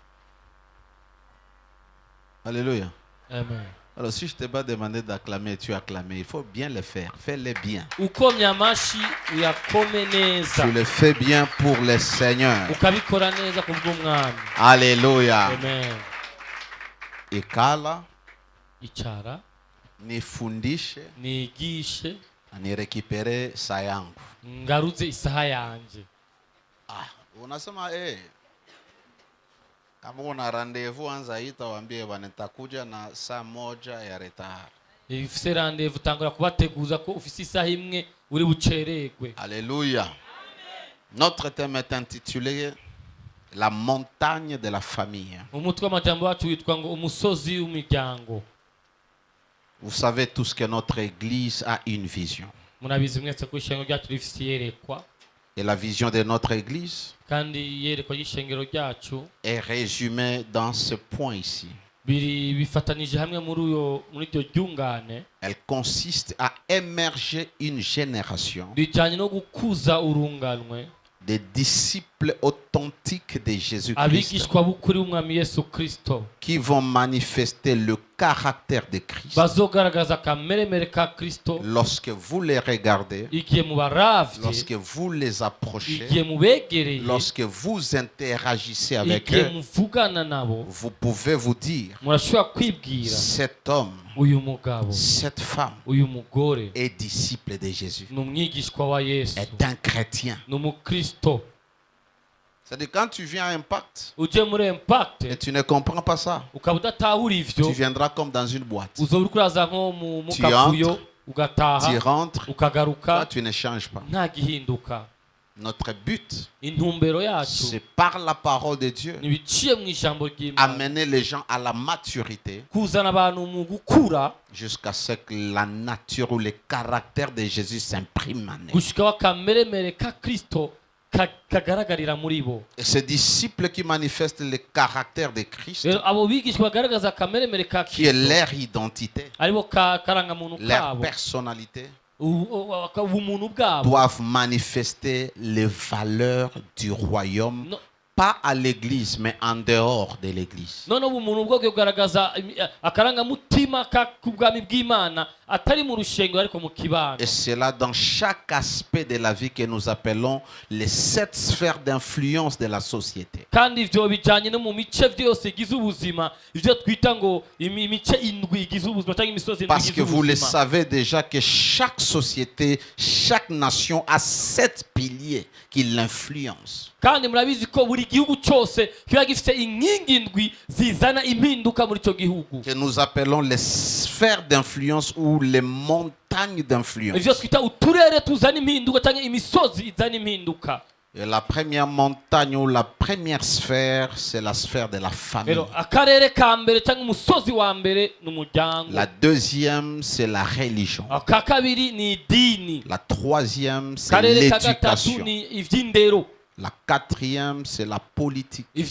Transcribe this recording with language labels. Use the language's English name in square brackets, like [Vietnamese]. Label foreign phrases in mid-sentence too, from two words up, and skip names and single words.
[French] Alléluia. Amen. Alors si je t'ai pas demandé d'acclamer, tu as acclamé, il faut bien le faire. Fais-le bien. Tu le fais bien pour le Seigneur. Alléluia. Amen. [Swahili] Ikala, [Rundi] Ichara, [Swahili] nifundishe, [Rundi] nigishe, [Swahili] nirekipere saa yangu. [Rundi] ngaruze isaha yanje. [Swahili] Unasema kama una rendezvous anza ita waambie bwana nitakuja na saa moja ya retard. [Rundi] Ifise rendezvous tangura kubateguza ko ufise isaha imwe uri buceregwe. [French] Alléluia. Notre thème est intitulé La montagne de la famille. [Rundi] Umutwe w'amajambo wacu witwa ngo umusozi w'umuryango. [French] Vous savez tous que notre église a une vision. [Rundi] Munabizi mwese ko ishengo ryacu rifise yerekwa. [French] Et la vision de notre église [Rundi] Kandi yerekwa y'ishengero ryacu [French] est résumée dans ce point ici. [Rundi] Bifatanije hamwe muri ryo ryungane. [French] Elle consiste à émerger une génération [Rundi] Bijanye no gukuza urunganwe [French] des disciples authentiques de Jésus-Christ [Rundi] abigishwa b'ukuri w'umwami Yesu Kristo [French] qui vont manifester le caractère de Christ. [Rundi] bazogaragaza kameremere ka Kristo [French] Lorsque vous les regardez, [Rundi] igihe mubaravye, [French] lorsque vous les approchez, [Rundi] igihe mubegereye, [French] lorsque vous interagissez avec [Rundi] igihe [French] eux, [Rundi] muvugana nabo, [French] vous pouvez vous dire, [Rundi] murashobora kwibwira [French] cet homme, [Rundi] uyu mugabo, [French] cette femme [Rundi] uyu mugore [French] est disciple de Jésus, [Rundi] ni umwigishwa wa Yesu, [French] est un chrétien. [Rundi] ni umukristo. [French] C'est-à-dire quand tu viens à Impact [Rundi] Uje muri Impact [French] et tu ne comprends pas ça, [Rundi] ukaba udatahura ivyo, [French] tu viendras comme dans une boîte. [Rundi] uzoba uriko uraza nko mu [French] Tu [Rundi] kavuyo [French] entres, [Rundi] ugataha [French] tu rentres, [Rundi] ukagaruka [French] toi tu ne changes pas. [Rundi] nta gihinduka. [French] Notre but, [Rundi] Intumbero yacu [French] c'est par la parole de Dieu, [Rundi] nibiciye mu ijambo ry'Imana [French] amener les gens à la maturité [Rundi] kuzana abantu mu gukura [French] jusqu'à ce que la nature ou le caractère de Jésus s'imprime en eux. [Rundi] gushika wakameremere ka Kristo kagaragarira muri bo. [French] Et ces disciples qui manifestent le caractère de Christ, [Rundi] Rero abo bigishwa bagaragaza akameremere ka [French] qui est [Rundi] Kristo [French] leur identité, [Rundi] aribo karangamuntu [French] leur [Rundi] kabo [French] personnalité, [Rundi] ubumuntu bwabo [French] doivent manifester les valeurs du royaume, No- pas à l'église, mais en dehors de l'église. [Rundi] none ubumuntu bwo kugaragaza akarangamutima k'ubwami bw'Imana atari mu rushengo ariko mu kibano. [French] Et c'est là dans chaque aspect de la vie que nous appelons les 7 sphères d'influence de la société. [Rundi] Kandi ivyo bijanye no mu mice vyose igize ubuzima, ivyo twita ngo imice indwi igize ubuzima cyangwa imisozi indwi [French] Parce [Rundi] igize [French] que vous le [Rundi] ubuzima. [French] savez déjà que chaque société, chaque nation a 7 piliers qui l'influencent. [Rundi] Kandi murabizi ko buri gihugu cyose kiba gifite inkingi indwi zizana impinduka muri ico gihugu, [French] Que nous appelons les sphères d'influence ou les montagnes d'influence. [Rundi] ivyo twita uturere tuzana impinduka cyangwa imisozi izana impinduka. [French] Et la première montagne ou la première sphère, c'est la sphère de la famille. La deuxième, c'est la religion. La troisième, c'est l'éducation. La quatrième, c'est la politique.